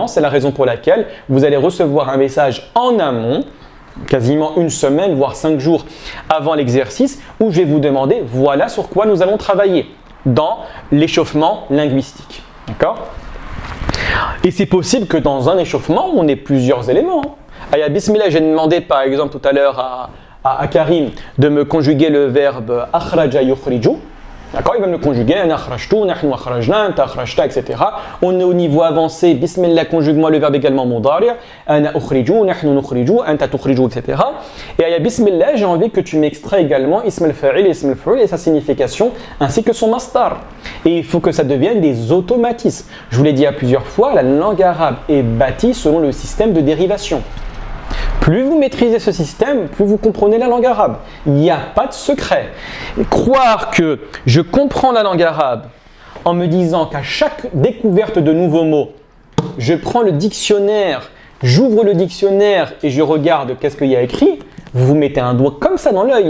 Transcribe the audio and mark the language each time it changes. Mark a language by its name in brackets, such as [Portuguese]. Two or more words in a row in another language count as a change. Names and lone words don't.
[French] C'est la raison pour laquelle vous allez recevoir un message en amont, quasiment une semaine, voire 5 jours avant l'exercice, où je vais vous demander, voilà sur quoi nous allons travailler dans l'échauffement linguistique. D'accord ? Et c'est possible que dans un échauffement, on ait plusieurs éléments. [Arabic] أيا بسم الله, [French] j'ai demandé par exemple tout à l'heure à Karim de me conjuguer le verbe [Arabic] أخرج يخرج. [French] D'accord, il va me le conjuguer, [Arabic] أنا أخرجت، نحن أخرجنا، أنت أخرجت, [French] etc. On est au niveau avancé, bismillah, conjugue-moi le verbe également mudari', [Arabic] أنا أخرج، نحن نخرج، أنت تخرج, [French] etc. Et [Arabic] أيا بسم الله, [French] j'ai envie que tu m'extrais également [Arabic] اسم الفاعل، اسم الفاعل [French] et sa signification, ainsi que son mastar. Et il faut que ça devienne des automatismes. Je vous l'ai dit à plusieurs fois, la langue arabe est bâtie selon le système de dérivation. Plus vous maîtrisez ce système, plus vous comprenez la langue arabe. Il n'y a pas de secret. Et croire que je comprends la langue arabe en me disant qu'à chaque découverte de nouveaux mots, je prends le dictionnaire, j'ouvre le dictionnaire et je regarde qu'est-ce qu'il y a écrit, vous vous mettez un doigt comme ça dans l'œil.